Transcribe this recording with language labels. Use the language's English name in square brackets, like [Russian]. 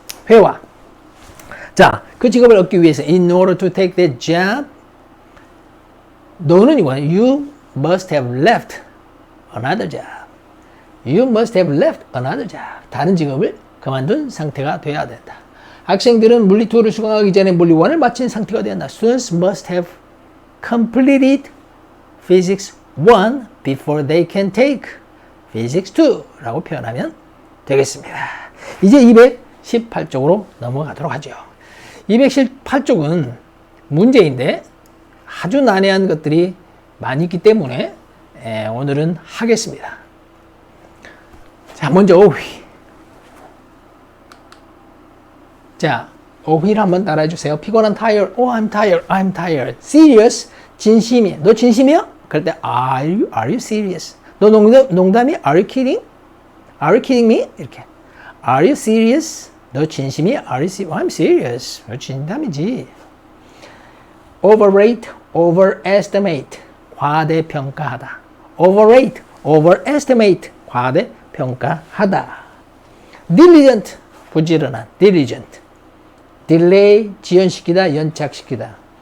[Korean] 회화. 자, 그 직업을 얻기 위해서 [English] in order to take that job, [Korean] 너는 이거 [English] you must have left another job. You must have left another job. [Korean] 다른 직업을 그만둔 상태가 되어야 된다. 학생들은 물리 2를 수강하기 전에 물리 1을 마친 상태가 되어야 한다. [English] Students must have completed Physics 1 before they can take Physics 2 [Korean] 라고 표현하면 되겠습니다. 이제 218쪽으로 넘어가도록 하죠. 218쪽은 문제인데 아주 난해한 것들이 많이 있기 때문에 오늘은 하겠습니다. 자, 먼저 어휘. 자, 어휘를 한번 따라해 주세요. [English] 피곤한 tired. Oh, I'm tired. I'm tired. Serious. 진심이. [Korean] 너 진심이야? 그럴 때 [English] Are you serious? [Korean] 너 농담이? [English] Are you kidding? Are you kidding me? 이렇게. Are you serious? [Korean] 너 진심이? [English] Are you serious? I'm serious. [Korean] 너 진담이지. Overrate, overestimate. 과대평가하다. Overrate, overestimate. 과대평가하다. Diligent, 부지런한, diligent. delay, 지연시키다, 연착시키다.